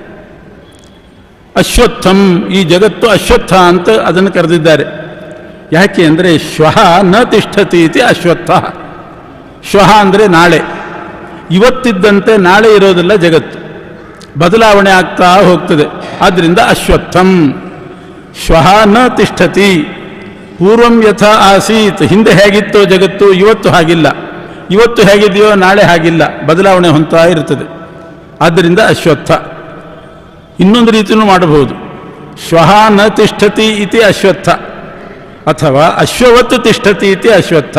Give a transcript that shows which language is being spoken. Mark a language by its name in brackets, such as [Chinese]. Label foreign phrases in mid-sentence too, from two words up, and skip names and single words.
[Kannada] ಅಶ್ವತ್ಥಂ, ಈ ಜಗತ್ತು ಅಶ್ವತ್ಥ ಅಂತ ಅದನ್ನು ಕರೆದಿದ್ದಾರೆ. ಯಾಕೆ ಅಂದರೆ [Sanskrit] ಶ್ವಃ ನ ತಿಷ್ಠತಿ ಇತಿ ಅಶ್ವತ್ಥ. [Kannada] ಶ್ವಃ ಅಂದರೆ ನಾಳೆ, ಇವತ್ತಿದ್ದಂತೆ ನಾಳೆ ಇರೋದಿಲ್ಲ ಜಗತ್ತು, ಬದಲಾವಣೆ ಆಗ್ತಾ ಹೋಗ್ತದೆ. [Sanskrit] ಆದ್ದರಿಂದ ಅಶ್ವತ್ಥಂ. ಶ್ವಃ ನ ತಿಷ್ಠತಿ, ಪೂರ್ವಂ ಯಥಾ ಆಸೀತ್, [Kannada] ಹಿಂದೆ ಹೇಗಿತ್ತೋ ಜಗತ್ತು ಇವತ್ತು ಹಾಗಿಲ್ಲ, ಇವತ್ತು ಹೇಗಿದೆಯೋ ನಾಳೆ ಹಾಗಿಲ್ಲ, ಬದಲಾವಣೆ ಹೊಂದ್ತಾ ಇರ್ತದೆ. ಆದ್ದರಿಂದ ಅಶ್ವತ್ಥ. ಇನ್ನೊಂದು ರೀತಿಯೂ ಮಾಡಬಹುದು, [Sanskrit] ಶ್ವಃ ನ ತಿಷ್ಠತಿ ಇತಿ ಅಶ್ವತ್ಥ, ಅಥವಾ ಅಶ್ವವತ್ ತಿಷ್ಠತಿ ಇತಿ ಅಶ್ವತ್ಥ.